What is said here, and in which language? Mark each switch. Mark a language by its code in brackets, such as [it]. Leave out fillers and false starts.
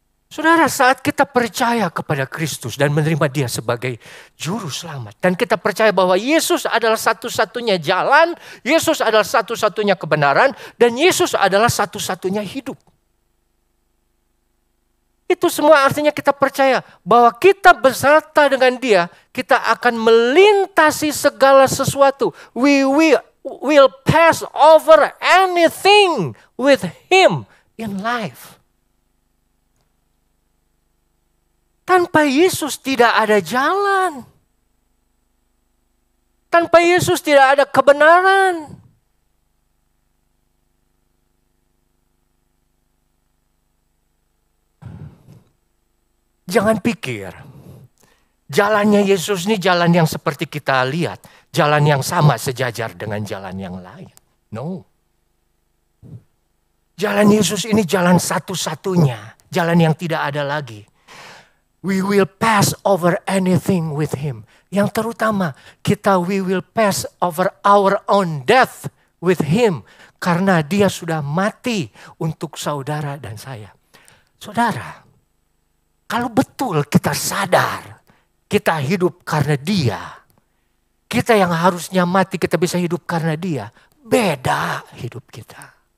[id] Saudara, saat kita percaya kepada Kristus dan menerima Dia sebagai juru selamat, dan kita percaya bahwa Yesus adalah satu-satunya jalan, Yesus adalah satu-satunya kebenaran, dan Yesus adalah satu-satunya hidup. Itu semua artinya kita percaya bahwa kita beserta dengan Dia, kita akan melintasi segala sesuatu. [en] We will pass over anything with Him in life. [id] Tanpa Yesus tidak ada jalan. Tanpa Yesus tidak ada kebenaran. Jangan pikir jalannya Yesus ini jalan yang seperti kita lihat. Jalan yang sama sejajar dengan jalan yang lain. [en] No. [id] Jalan Yesus ini jalan satu-satunya. Jalan yang tidak ada lagi. [en] We will pass over anything with Him. [id] Yang terutama, [en] we will pass over our own death with Him. [id] Karena Dia sudah mati untuk saudara dan saya. Saudara, kalau betul kita sadar, kita hidup karena Dia. Kita yang harusnya mati, kita bisa hidup karena Dia. Beda hidup kita.